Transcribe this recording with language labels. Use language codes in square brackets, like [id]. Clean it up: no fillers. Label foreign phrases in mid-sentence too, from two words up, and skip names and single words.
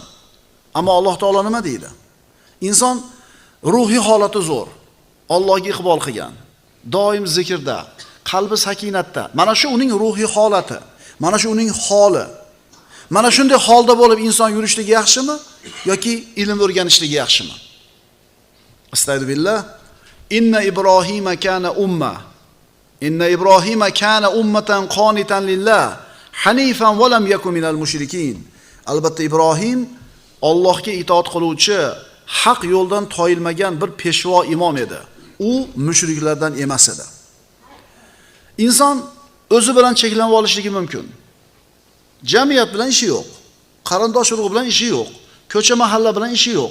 [uz] Ammo Alloh taolo nima deydi? Inson ruhiy holati zo'r, Allohga iqbol qilgan, doim zikrda, qalbi sakinatda. Mana shu uning ruhiy holati, mana shu uning holi. Mana shunday holda bo'lib inson yurishligi yaxshimi yoki ilm o'rganishligi yaxshimi? Astagfirullah. [ar] إن إبراهيم كان أمة. إن إبراهيم كان أمة قانتا لله، حنيفا ولم يك من المشركين. [uz] Albatta Ibrohim Allohga itoat qiluvchi, haq yo'ldan toyilmagan bir peshvo imom edi. U mushriklardan emas edi. Inson o'zi bilan cheklanib olishligi mumkin. Jamiyat bilan ishi yo'q, qarindosh urug' bilan ishi yo'q, ko'cha mahalla bilan ishi yo'q.